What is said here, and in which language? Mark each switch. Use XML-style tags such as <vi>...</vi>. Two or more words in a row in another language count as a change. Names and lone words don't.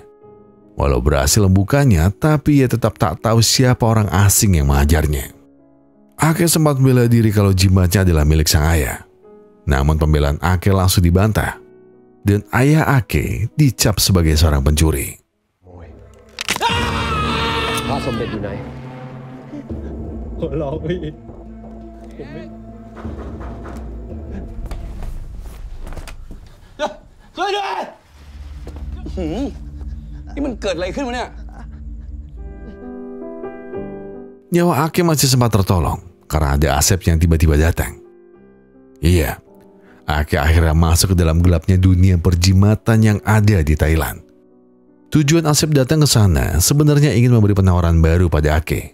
<id>Walau berhasil membukanya, tapi ia tetap tak tahu siapa orang asing yang mengajarnya. Ake sempat membela diri kalau jimatnya adalah milik sang ayah. Namun pembelaan Ake langsung dibantah. Dan ayah Ake dicap sebagai seorang pencuri.</id> <th>พระสมเด็จอยู่ไหนหัวเราะพี่ผมไม่ช่วยด้วยนี่มันเกิดอะไรขึ้นวะเนี่ย</th> <id>Nyawa Ake masih sempat tertolong karena ada Asep yang tiba-tiba datang. Iya, Ake akhirnya masuk ke dalam gelapnya dunia perjimatan yang ada di Thailand. Tujuan Asep datang ke sana sebenarnya ingin memberi penawaran baru pada Ake.</id>